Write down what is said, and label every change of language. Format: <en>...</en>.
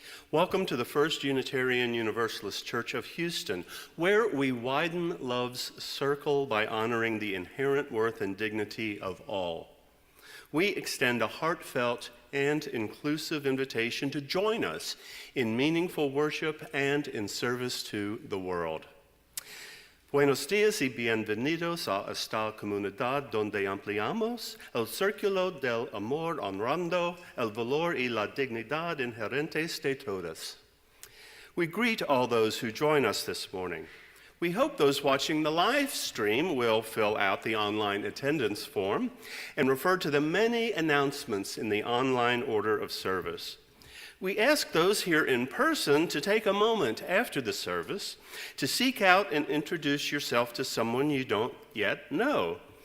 <en>Welcome to the First Unitarian Universalist Church of Houston, where we widen love's circle by honoring the inherent worth and dignity of all. We extend a heartfelt and inclusive invitation to join us in meaningful worship and in service to the world.</en> <es>Buenos días y bienvenidos a esta comunidad donde ampliamos el círculo del amor honrando el valor y la dignidad inherentes de todas.</es> <en>We greet all those who join us this morning. We hope those watching the live stream will fill out the online attendance form and refer to the many announcements in the online order of service. We ask those here in person to take a moment after the service to seek out and introduce yourself to someone you don't yet know.</en>